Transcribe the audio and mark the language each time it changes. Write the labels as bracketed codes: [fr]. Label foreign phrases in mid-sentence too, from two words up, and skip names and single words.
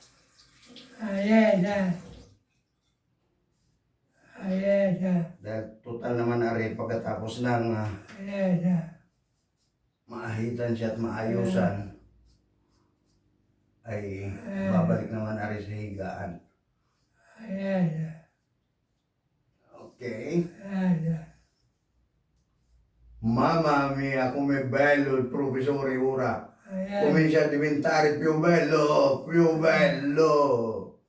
[tl] Dahil total naman ari pagkatapos ng maahitan siya at maayusan ay babalik naman ari sa higaan. Ok. [it] Mamma mia, com'è bello il professore ora. Comincia a diventare più bello, più bello.